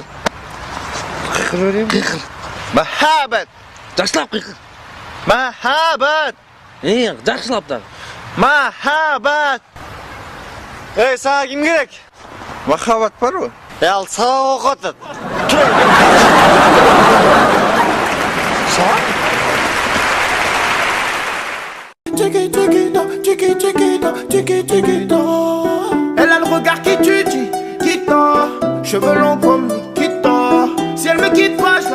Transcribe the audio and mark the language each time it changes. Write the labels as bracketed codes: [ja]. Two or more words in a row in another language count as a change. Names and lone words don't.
[ky] Кыйкыр берейин. Кыйкыр. Махаббат. Жакшылап кыйкыр. Махаббат. Жакшылап да. Махаббат. Сага ким керек? Махаббат барбы? Ал сага окутат. [fr] Elle a le regard qui tue, qui tord. Cheveux longs comme Nikita. Si elle me quitte pas,